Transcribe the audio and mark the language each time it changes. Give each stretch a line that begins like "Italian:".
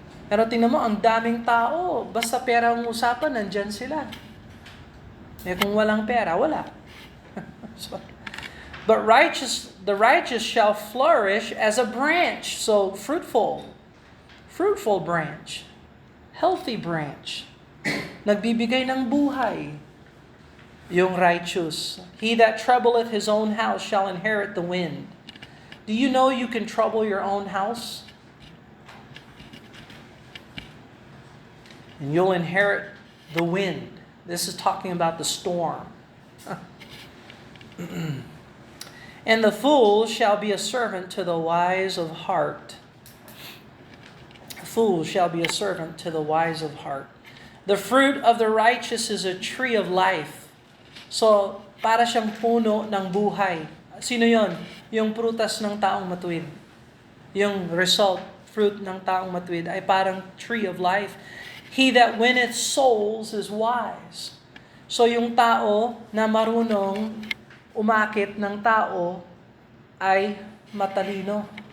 Filipino: Pero tingnan mo, ang daming tao, basta pera ang usapan, nandyan sila. Kung walang pera, wala.
English: But the righteous shall flourish as a branch. So, fruitful branch. Healthy branch.
Filipino: Nagbibigay ng buhay. Yung righteous.
English: He that troubleth his own house shall inherit the wind. Do you know you can trouble your own house? And you'll inherit the wind. This is talking about the storm. And the fool shall be a servant to the wise of heart. A fool shall be a servant to the wise of heart. The fruit of the righteous is a tree of life.
Filipino: So, para siyang puno ng buhay. Sino yon? Yung prutas ng taong matuwid. Yung result, fruit ng taong matuwid ay parang
English: tree of life. He that winneth souls is wise.
Filipino: So yung tao na marunong umakit ng tao ay matalino.